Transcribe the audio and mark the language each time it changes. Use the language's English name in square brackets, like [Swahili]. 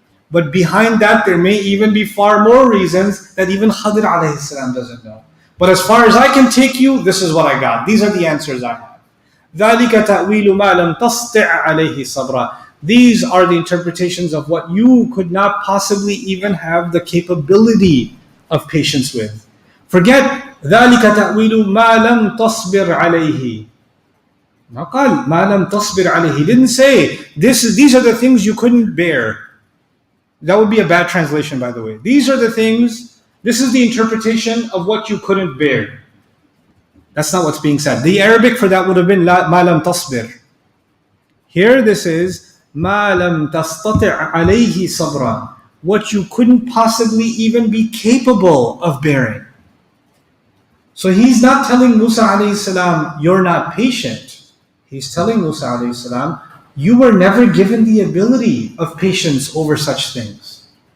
[English] But behind that, there may even be far more reasons that even Khadir alayhi salam doesn't know. But as far as I can take you, this is what I got. These are the answers I have. [Arabic] ذَلِكَ تَأْوِيلُ مَا لَمْ تَسْطِعْ عَلَيْهِ صَبْرًا. [English] These are the interpretations of what you could not possibly even have the capability of patience with. Forget [Arabic] ذَلِكَ تَأْوِيلُ مَا لَمْ تَصْبِرْ عَلَيْهِ. مَا لَمْ تَصْبِرْ عَلَيْهِ. [English] He didn't say, these are the things you couldn't bear. That would be a bad translation, by the way. These are the things, this is the interpretation of what you couldn't bear. That's not what's being said. The Arabic for that would have been [Arabic] مَا لَمْ تَصْبِرْ. [English] Here this is [Arabic] مَا لَمْ تَسْتَطِعْ عَلَيْهِ صَبْرًا. [English] What you couldn't possibly even be capable of bearing. So he's not telling Musa alayhi salam, you're not patient. He's telling Musa alayhi salam, you were never given the ability of patience over such things.